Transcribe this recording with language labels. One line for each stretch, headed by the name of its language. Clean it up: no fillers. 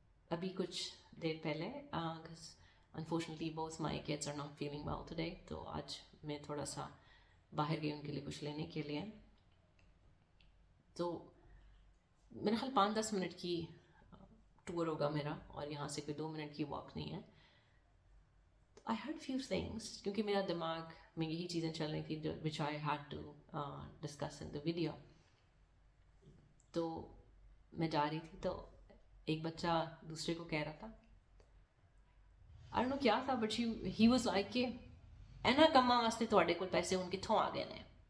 Urdu: ابھی کچھ دیر پہلے,
English: unfortunately both my kids are not feeling well today,
Urdu: تو آج میں تھوڑا سا باہر گئی ان کے لیے کچھ لینے کے لیے. تو میرا خیال 5-10 منٹ کی ٹور ہوگا میرا, اور یہاں سے کوئی 2 منٹ کی واک نہیں ہے.
English: I heard few things,
Urdu: کیونکہ میرا دماغ میں یہی چیزیں چل رہی تھی
English: which I had to discuss in the video.
Urdu: تو میں جا رہی تھی, تو ایک بچہ دوسرے کو کہہ رہا تھا,
English: I don't know
Urdu: کیا تھا,
English: but he was like
Urdu: کہ
Punjabi: اینا کما واسطے تھوڑے کول پیسے ان کتھوں آ گئے نے.